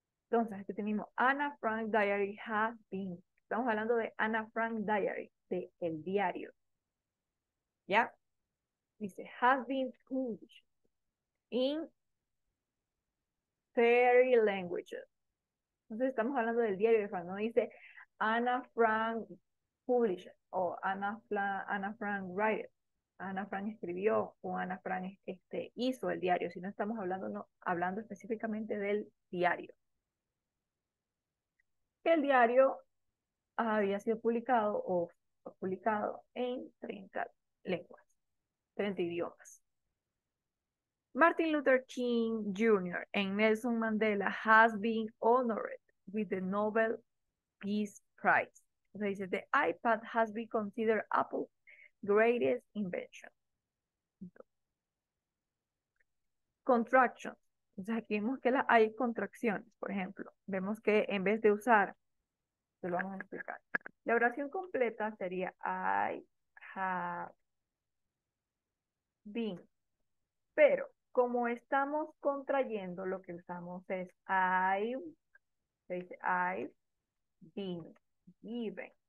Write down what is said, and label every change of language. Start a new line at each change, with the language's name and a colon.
Spanish: Entonces, aquí tenemos Anna Frank Diary
English: has been.
Spanish: Estamos hablando de Anna Frank Diary, de el diario. ¿Ya? Dice,
English: has been published in 30 languages.
Spanish: Entonces, estamos hablando del diario de Frank. No dice
English: Anna Frank published
Spanish: o
English: Anna Frank write.
Spanish: Ana Frank escribió o Ana Frank hizo el diario, sino estamos hablando, no, hablando específicamente del diario. El diario había sido publicado o fue publicado en 30 lenguas, 30 idiomas.
English: Martin Luther King Jr. and Nelson Mandela has been honored with the Nobel Peace Prize.
Spanish: O sea, dice,
English: the iPad has been considered Apple's greatest invention. Contractions.
Spanish: Entonces aquí vemos que hay contracciones, por ejemplo. Vemos que en vez de usar, se lo vamos a explicar. La oración completa sería
English: I have been.
Spanish: Pero como estamos contrayendo, lo que usamos es se dice
English: I've been given.